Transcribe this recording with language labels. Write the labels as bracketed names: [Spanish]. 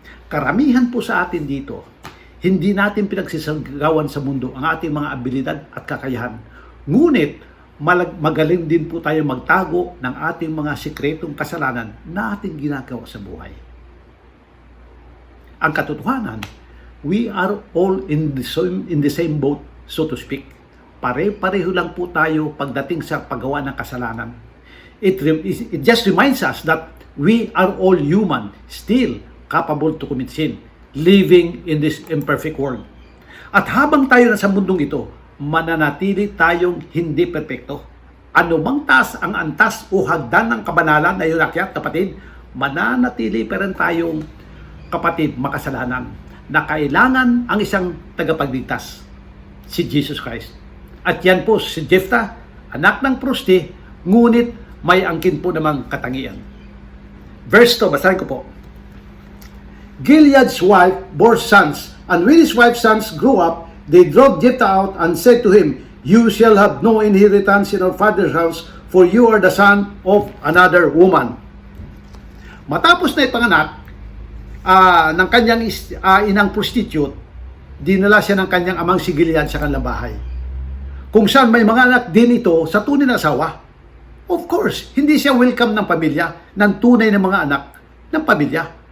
[Filipino] Karamihan po sa atin dito, hindi natin pinagsisagawan sa mundo ang ating mga abilidad at kakayahan. Ngunit, magaling din po tayo magtago ng ating mga sikretong kasalanan na ating ginagawa sa buhay. Ang katotohanan, [English] we are all in the same boat, so to speak. [Filipino] Pare-pareho lang po tayo pagdating sa paggawa ng kasalanan. [English] It just reminds us that we are all human, still capable to commit sin, living in this imperfect world. [Filipino] At habang tayo nasa mundong ito, mananatili tayong hindi perpekto. Anumang taas ang antas o hagdan ng kabanalan na inakyat, kapatid, mananatili pa rin tayong, kapatid, makasalanan na kailangan ang isang tagapagligtas, si Jesus Christ. At yan po si Jephthah, anak ng prosti, ngunit may angkin po namang katangian. Verse 2, basahin ko po. [English] Gilead's wife bore sons, and when his wife's sons grew up, they drove Jephthah out and said to him, "You shall have no inheritance in our father's house, for you are the son of another woman." [Filipino] Matapos na ipanganak ng kanyang inang prostitute, dinala siya ng kanyang amang si Gilead sa kanilang bahay, kung saan may mga anak din ito sa tunay na asawa. [English] Of course, [Filipino] hindi siya welcome ng pamilya, ng tunay na mga anak ng pamilya.